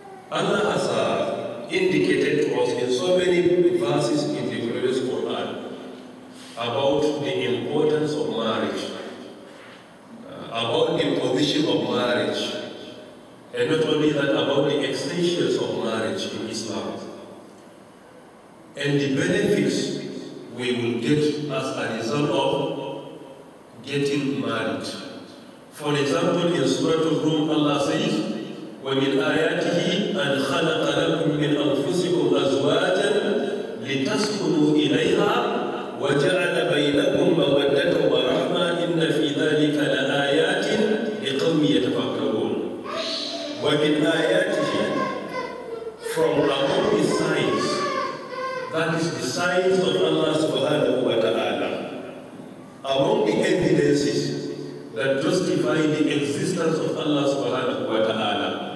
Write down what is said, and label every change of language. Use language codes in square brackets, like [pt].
[en] Allah has indicated to us in so many verses in the glorious Quran about the importance of marriage, about the position of marriage, and not only that, about the essentials of marriage in Islam, and the benefits we will get as a result of getting married. For example, in Surah Al-Rum, Allah says, [ar] وَمِنْ آيَاتِهِ أَنْ خَلَقَ لَكُم مِّنْ أَنفُسِكُمْ أَزْوَاجًا لِتَسْكُنُوا إِلَيْهَا وَجَعَلَ بَيْنَكُم مَّوَدَّةً وَرَحْمَةً إِنَّ فِي ذَلِكَ لَآيَاتٍ لِقَوْمٍ يَتَفَكَّرُونَ. وَمِنْ آيَاتِهِ, [en] from among the signs, that is the signs of Allah subhanahu wa ta'ala, among the evidences that justify the existence of Allah subhanahu wa ta'ala,